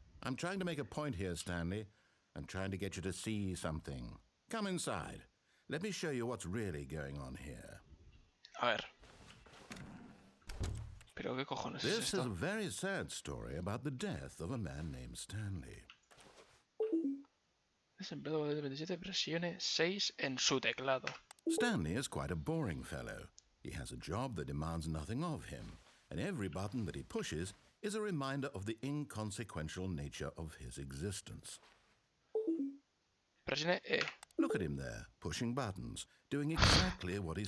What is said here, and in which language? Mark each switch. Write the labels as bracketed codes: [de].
[en] I'm trying to make a point here, Stanley. I'm trying to get you to see something. Come inside. Let me show you what's really going on here. [es] A ver. ¿Pero qué cojones es [en] This is a [es] esto? [en] very sad story about the death of a man named Stanley. [es] Desempleado de 27, presione 6 en su teclado. [en] Stanley is quite a boring fellow. He has a job that demands nothing of him, and every button that he pushes is a reminder of the inconsequential nature of his existence. [es] Presione E. [en] Look at him there, pushing buttons, doing exactly what he's